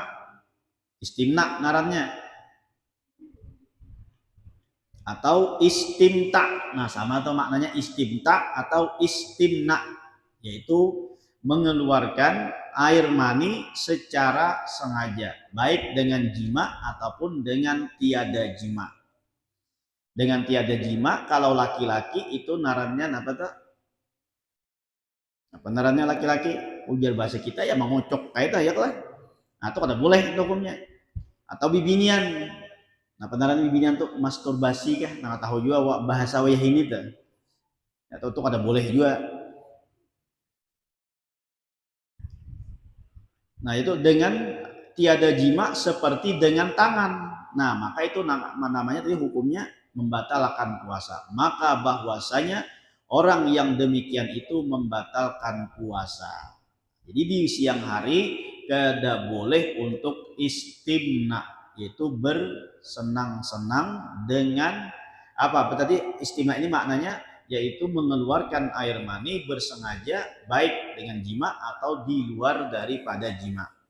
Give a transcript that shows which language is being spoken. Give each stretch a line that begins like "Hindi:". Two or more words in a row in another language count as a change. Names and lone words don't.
Banjar: Istimna ngarannya. Atau istimta.
Indonesian: Nah, sama atau maknanya istimta atau istimna, yaitu mengeluarkan air mani secara sengaja, baik dengan jima ataupun dengan tiada jima. Dengan tiada jima,
Banjar: kalau laki-laki itu narannya apa tuh? Apa narannya laki-laki? Ujar bahasa kita ya mengocok kayak itu ya kan? Nah, itu kada boleh itu hukumnya. Atau bibinian. Nah, penaran bibinian tuh masturbasi kah? Nah, tahu juga bahasa wayah ini tuh. Atau tuh kada boleh juga.
Indonesian: Nah, itu dengan tiada jima seperti dengan tangan. Nah, maka itu namanya tadi hukumnya membatalkan puasa. Maka bahwasanya orang yang demikian itu membatalkan puasa. Jadi di siang hari kada boleh untuk istimna, yaitu bersenang-senang dengan apa tadi istimna ini maknanya yaitu mengeluarkan air mani bersengaja baik dengan jima atau di luar daripada jima.